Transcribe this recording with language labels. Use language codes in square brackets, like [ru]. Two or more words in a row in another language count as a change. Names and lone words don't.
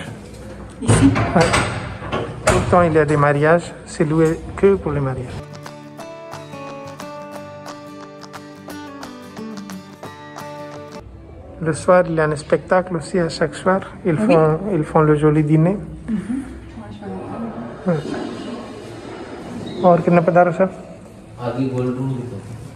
[fr] Ici? Ouais. Tout le temps il y a des mariages, c'est loué que pour les mariages. Le soir, il y a un spectacle aussi à chaque soir. Ils font le joli dîner. [hi] और कितना पधारो सर? आगे गोल्ड रूम भी तो।